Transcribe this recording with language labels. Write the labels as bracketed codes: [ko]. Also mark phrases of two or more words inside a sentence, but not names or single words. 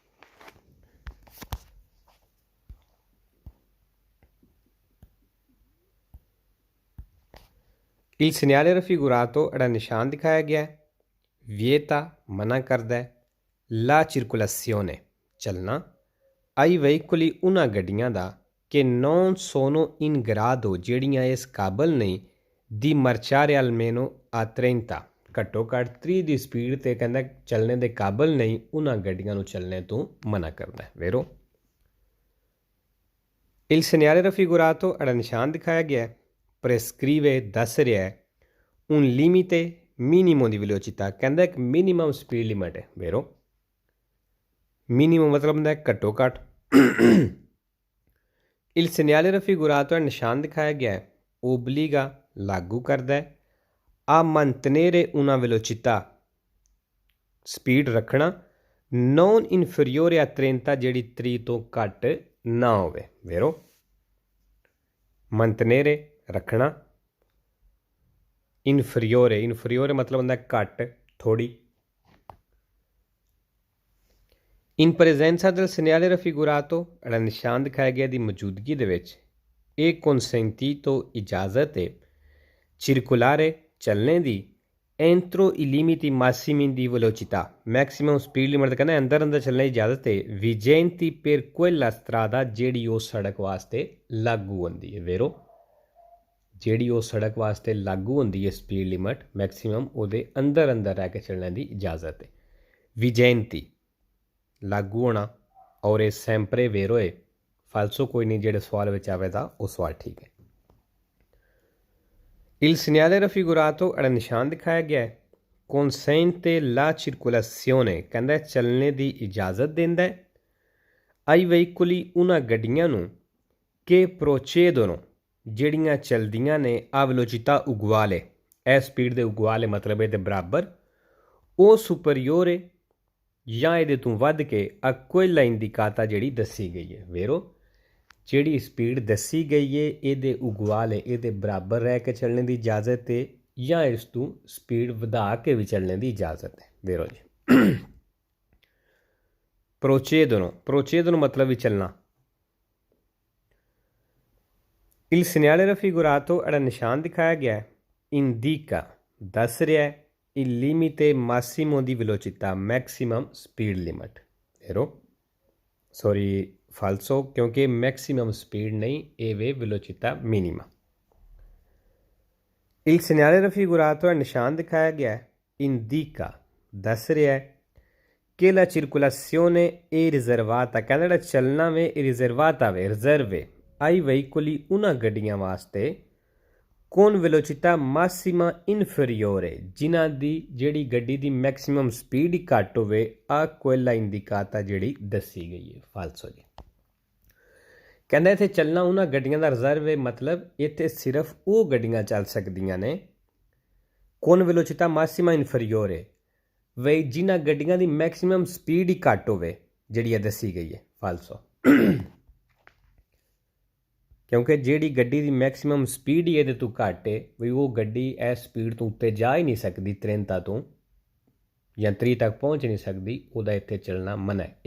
[it] il segnale raffigurato [pa] ਜਿਹੜਾ ਨਿਸ਼ਾਨ ਦਿਖਾਇਆ ਗਿਆ vieta ਮਨਾ ਕਰਦਾ ਹੈ [it] la circolazione [pa] ਚੱਲਣਾ [it] ai veicoli [pa] ਉਹਨਾਂ ਗੱਡੀਆਂ ਦਾ ਕਿ [it] non sono in grado [pa] ਜਿਹੜੀਆਂ ਇਸ ਕਾਬਲ ਨਹੀਂ [it] di marciare almeno a 30 [pa] ਘੱਟੋ ਘੱਟ 30 ਦੀ ਸਪੀਡ 'ਤੇ ਕਹਿੰਦਾ ਚੱਲਣੇ ਦੇ ਕਾਬਲ ਨਹੀਂ, ਉਹਨਾਂ ਗੱਡੀਆਂ ਨੂੰ ਚੱਲਣੇ ਤੋਂ ਮਨਾ ਕਰਦਾ ਹੈ। ਵੇਰੋ, [it] il segnale raffigurato [pa] ਜਿਹੜਾ ਨਿਸ਼ਾਨ ਦਿਖਾਇਆ ਗਿਆ [it] prescrive [pa] ਦੱਸ ਰਿਹਾ ਹੈ [it] un limite minimo di velocità, [pa] ਕਹਿੰਦਾ ਇੱਕ [en] minimum speed limit [pa] ਹੈ। ਵੇਰੋ, ਮਿਨੀਮਮ ਮਤਲਬ ਹੁੰਦਾ ਘੱਟੋ ਘੱਟ। [it] il segnale raffigurato [pa] ਨਿਸ਼ਾਨ ਦਿਖਾਇਆ ਗਿਆ obbliga ਲਾਗੂ ਕਰਦਾ ਹੈ [it] a mantenere una velocità [pa] ਸਪੀਡ ਰੱਖਣਾ [it] non inferiore a 30 [pa] ਜਿਹੜੀ 30 ਤੋਂ ਘੱਟ ਨਾ ਹੋਵੇ। ਵੇਰੋ, mantenere ਰੱਖਣਾ, inferiore ਮਤਲਬ ਹੁੰਦਾ ਘੱਟ, ਥੋੜੀ। [it] in presenza del segnale raffigurato [pa] ਜਿਹੜਾ ਨਿਸ਼ਾਨ ਦਿਖਾਇਆ ਗਿਆ ਦੀ ਮੌਜੂਦਗੀ ਦੇ ਵਿੱਚ ਇਹ consentito ਇਜਾਜ਼ਤ ਹੈ circolare ਚੱਲਣੇ ਦੀ [it] entro i limiti massimi di velocità [en] maximum speed limit [pa] ਕਹਿੰਦਾ ਅੰਦਰ ਚੱਲਣ ਦੀ ਇਜਾਜ਼ਤ ਹੈ [it] vigenti per quella strada [pa] ਜਿਹੜੀ ਉਹ ਸੜਕ ਵਾਸਤੇ ਲਾਗੂ ਹੁੰਦੀ ਹੈ। ਵੇਰੋ, ਜਿਹੜੀ ਉਹ ਸੜਕ ਵਾਸਤੇ ਲਾਗੂ ਹੁੰਦੀ ਹੈ [en] speed limit maximum [pa] ਉਹਦੇ ਅੰਦਰ ਰਹਿ ਕੇ ਚੱਲਣ ਦੀ ਇਜਾਜ਼ਤ ਹੈ। vigenti ਲਾਗੂ ਹੋਣਾ ਔਰ ਇਹ [it] sempre vero [pa] ਹੈ। ਫਾਲਸੋ ਕੋਈ ਨਹੀਂ, ਜਿਹੜੇ ਸਵਾਲ ਵਿੱਚ ਆਵੇਗਾ ਉਹ ਸਵਾਲ ਠੀਕ ਹੈ। [it] il segnale raffigurato [pa] ਜਿਹੜਾ ਨਿਸ਼ਾਨ ਦਿਖਾਇਆ ਗਿਆ ਹੈ [it] consente la circolazione [pa] ਕਹਿੰਦਾ ਚੱਲਣੇ ਦੀ ਇਜਾਜ਼ਤ ਦਿੰਦਾ ਹੈ [it] ai veicoli [pa] ਉਹਨਾਂ ਗੱਡੀਆਂ ਨੂੰ [it] che procedono [pa] ਜਿਹੜੀਆਂ ਚੱਲਦੀਆਂ ਨੇ [it] a velocità uguale [pa] ਇਹ ਸਪੀਡ ਦੇ uguale ਮਤਲਬ ਇਹਦੇ ਬਰਾਬਰ ਉਹ superiore ਜਾਂ ਇਹਦੇ ਤੋਂ ਵੱਧ ਕੇ [it] a quella indicata [pa] ਜਿਹੜੀ ਦੱਸੀ ਗਈ ਹੈ। ਵੇਰੋ, ਜਿਹੜੀ ਸਪੀਡ ਦੱਸੀ ਗਈ ਹੈ ਇਹਦੇ ਉਗਵਾਲ ਹੈ, ਇਹਦੇ ਬਰਾਬਰ ਰਹਿ ਕੇ ਚੱਲਣ ਦੀ ਇਜਾਜ਼ਤ ਹੈ ਜਾਂ ਇਸ ਤੋਂ ਸਪੀਡ ਵਧਾ ਕੇ ਵੀ ਚੱਲਣ ਦੀ ਇਜਾਜ਼ਤ ਹੈ। ਵੇਰੋ ਜੀ, ਪ੍ਰੋਚੇਦੋਨੋ ਮਤਲਬ ਵੀ ਚੱਲਣਾ। [it] il segnale raffigurato [pa] ਜਿਹੜਾ ਨਿਸ਼ਾਨ ਦਿਖਾਇਆ ਗਿਆ [it] ਇੰਡੀਕਾ [pa] ਦੱਸ ਰਿਹਾ ਹੈ [it] il limite massimo di velocità, [en] maximum speed limit, [it] vero? [pa] ਸੌਰੀ ਫਾਲਸੋ, ਕਿਉਂਕਿ [en] maximum speed [pa] ਨਹੀਂ, ਏ ਵੇ [it] velocità minima. Il segnale raffigurato è [pa] ਨਿਸ਼ਾਨ ਦਿਖਾਇਆ ਗਿਆ ਹੈ, [it] indica [pa] ਦੱਸ ਰਿਹਾ ਹੈ ਕਿ [it] la circolazione è riservata, [pa] ਕਹਿਣਾ ਜਿਹੜਾ ਚੱਲਣਾ ਵੇ ਰਿਜ਼ਰਵਾਤਾ ਵੇ ਰਿਜ਼ਰਵ ਹੈ [it] ai veicoli una [pa] ਗੱਡੀਆਂ ਵਾਸਤੇ [it] con velocità massima inferiore, [pa] ਜਿਨ੍ਹਾਂ ਦੀ ਜਿਹੜੀ ਗੱਡੀ ਦੀ [en] maximum speed [pa] ਹੀ ਘੱਟ ਹੋਵੇ ਆ [it] quella indicata [pa] ਜਿਹੜੀ ਦੱਸੀ ਗਈ ਹੈ। ਫਾਲਸੋ ਜੀ। ਕਹਿਣਾ ਇੱਥੇ ਚੱਲਣਾ ਉਨ੍ਹਾਂ ਗੱਡੀਆਂ ਦਾ ਰਿਜ਼ਰਵ ਹੈ, ਮਤਲਬ ਇੱਥੇ ਸਿਰਫ਼ ਵੋ ਗੱਡੀਆਂ ਚੱਲ ਸਕਦੀਆਂ ਨੇ [it] con velocità massima inferiore, [pa] ਵੇ ਜਿਨ੍ਹਾਂ ਗੱਡੀਆਂ ਦੀ [en] maximum speed [pa] ਹੀ ਘੱਟ ਹੋਵੇ ਜਿਹੜੀ ਦੱਸੀ ਗਈ ਹੈ। ਫਾਲਸੋ, ਕਿਉਂਕਿ ਜਿਹੜੀ ਗੱਡੀ ਦੀ [en] maximum speed [pa] ਹੀ ਇਹਦੇ ਤੋਂ ਘੱਟ ਹੈ, ਬਈ ਵੋ ਗੱਡੀ ਇਸ ਸਪੀਡ ਤੋ ਉੱਤੇ ਜਾ ਹੀ ਨਹੀਂ ਸਕਦੀ, ਤ੍ਰੇਂਤਾ ਤੋ ਜਾਂ 3 ਤੱਕ ਪਹੁੰਚ ਨਹੀਂ ਸਕਦੀ, ਓਹਦਾ ਇੱਥੇ ਚੱਲਣਾ ਮਨਾ ਹੈ।